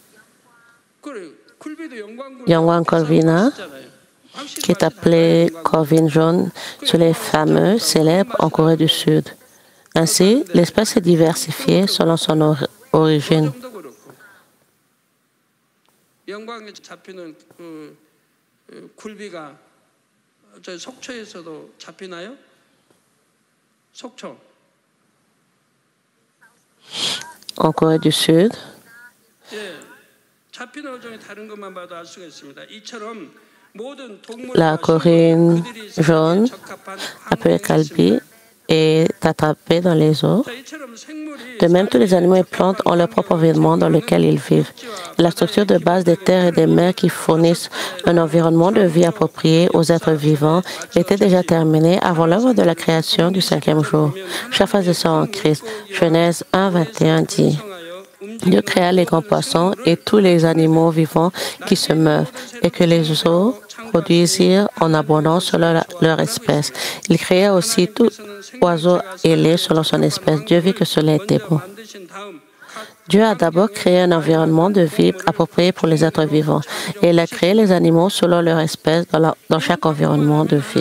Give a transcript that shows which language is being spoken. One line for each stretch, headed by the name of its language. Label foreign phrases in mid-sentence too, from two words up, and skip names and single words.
French: Yangwang corvina, qui est appelée corvine jaune, cela est fameux, célèbre en Corée du Sud. Ainsi, l'espèce est diversifiée selon son origine.
Korean: 영광에 잡히는 굴비가 저 속초에서도 잡히나요? 속초.
French: En Corée du Sud,
Korean: 예, 잡히는 어종이 다른 것만 봐도 알 수가 있습니다. 이처럼 모든
French: la
Korean: 동물과
French: corinne
Korean: 그들이
French: jaune,
Korean: 살기에 적합한
French: appelée
Korean: 환경에 있습니다.
French: calbi, est attrapée dans les eaux.
Korean: 자, 이처럼 생물이
French: De même, tous les
Korean: 살기에
French: animaux et plantes ont
Korean: 적합한
French: leur propre
Korean: 환경을
French: environnement dans
Korean: 제공하는
French: lequel ils vivent.
Korean: 육지와
French: Et la
Korean: 바다의
French: structure de base des
Korean: 기본적인
French: terres et des mers qui
Korean: 틀은
French: fournissent un
Korean: 다섯
French: environnement de vie
Korean: 창조
French: approprié aux êtres vivants
Korean: 역사설에
French: était déjà
Korean: 맞춰
French: terminée avant l'œuvre de la
Korean: 하나님
French: création du cinquième jour.
Korean: 보면
French: Chers frères et sœurs en
Korean: 하나님의
French: Christ,
Korean: 큰 물고기와
French: Genèse 1, 21 dit,
Korean: 번성하여
French: Dieu
Korean: 움직이는
French: créa les grands
Korean: 모든
French: poissons et
Korean: 생물을
French: tous les animaux
Korean: 창조했다.
French: vivants qui se meuvent, et que les eaux produisirent en abondance selon leur espèce. Il créa aussi tout oiseau ailé selon son espèce. Dieu vit que cela était bon. Dieu a d'abord créé un environnement de vie approprié pour les êtres vivants, et il a créé les animaux selon leur espèce dans chaque environnement de vie.